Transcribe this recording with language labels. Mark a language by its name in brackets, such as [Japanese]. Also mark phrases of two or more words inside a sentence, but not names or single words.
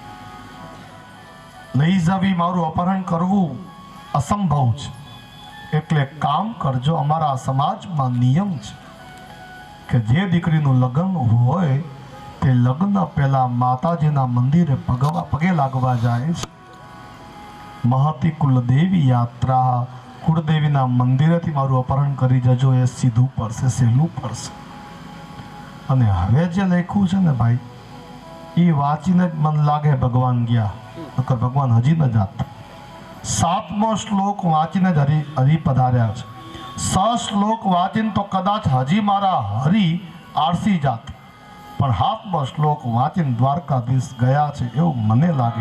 [Gujarati] લઈ જવી, મારું અપહરણ કરવું અસંભવ છે, એટલે કામ કરજો। અમારા સમાજમાં નિયમ છે કે જે દીકરીનું લગ્ન હોય તે લગ્ન પહેલા માતાજીના મંદિરે પગે લાગવા જાય છે। મહતી કુળદેવી યાત્રા કુળદેવીના મંદિરેથી મારું અપહરણ કરી જજો, એ સીધું પડશે, સહેલું પડશે। અને હવે જે લખ્યું છે ને ભાઈ, એ વાંચીને જ મન લાગે ભગવાન ગયા, નકર ભગવાન હજી ન જાત. 7મો શ્લોક વાંચીને જ હરી પધાર્યા છે. 6 શ્લોક વાંચીને તો કદાચ હજી મારા હરી આરસી જાત, પણ 7મો શ્લોક વાંચીને દ્વારકાધીશ ગયા છે એવું મને લાગે.